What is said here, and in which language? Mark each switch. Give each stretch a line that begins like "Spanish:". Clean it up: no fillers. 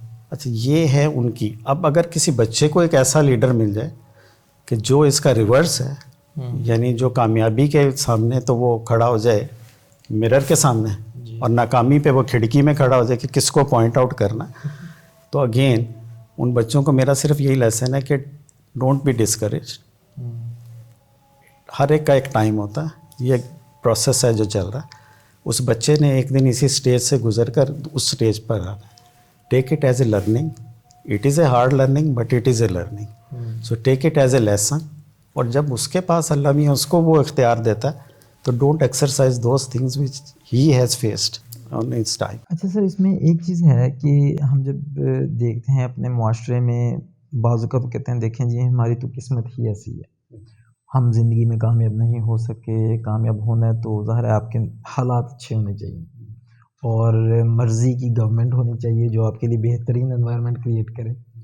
Urdu: اچھا یہ ہے ان کی. اب اگر کسی بچے کو ایک ایسا لیڈر مل جائے کہ جو اس کا ریورس ہے, یعنی جو کامیابی کے سامنے تو وہ کھڑا ہو جائے مرر کے سامنے, اور ناکامی پہ وہ کھڑکی میں کھڑا ہو جائے کہ کس کو پوائنٹ آؤٹ کرنا, تو اگین ان بچوں کو میرا صرف یہی لیسن ہے کہ
English: Don't be discourage.
Urdu: ہر ایک کا ایک ٹائم ہوتا ہے, یہ ایک پروسیس ہے جو چل رہا ہے. اس بچے نے ایک دن اسی اسٹیج سے گزر کر اس اسٹیج پر آنا ہے.
English: Take it as a learning. It is a hard learning but it is a learning. So take it as a lesson.
Urdu: اور جب اس کے پاس اللہ میاں اس کو وہ اختیار دیتا ہے تو
English: Don't exercise those things which he has faced on its time.
Urdu: اچھا سر, اس میں ایک چیز ہے کہ ہم جب دیکھتے ہیں اپنے معاشرے میں بعض اوقات کہتے ہیں دیکھیں جی ہماری تو قسمت ہی ایسی ہے, ہم زندگی میں کامیاب نہیں ہو سکے, کامیاب ہونا ہے تو ظاہر ہے آپ کے حالات اچھے ہونے چاہیے اور مرضی کی گورنمنٹ ہونی چاہیے جو آپ کے لیے بہترین انوائرمنٹ کریٹ کرے.